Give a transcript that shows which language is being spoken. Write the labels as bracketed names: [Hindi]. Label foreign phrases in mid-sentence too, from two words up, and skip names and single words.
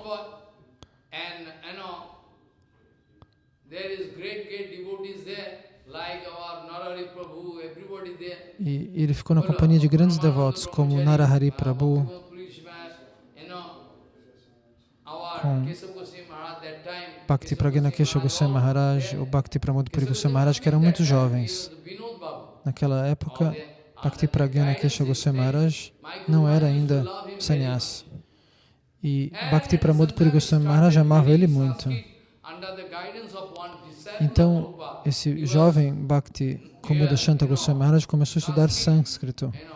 [Portuguese] E ele ficou na companhia de grandes devotos como Narahari Prabhu, com Bhakti Pragyana Keshav Goswami Maharaj, ou Bhakti Pramod Puri Goswami Maharaj, que eram muito jovens. Naquela época, Bhakti Pragyana Keshav Goswami Maharaj não era ainda sannyasi. E Bhakti Pramod Puri Goswami Maharaj amava ele muito. Então, esse jovem Bhakti Komodashanta Goswami Maharaj começou a estudar sânscrito.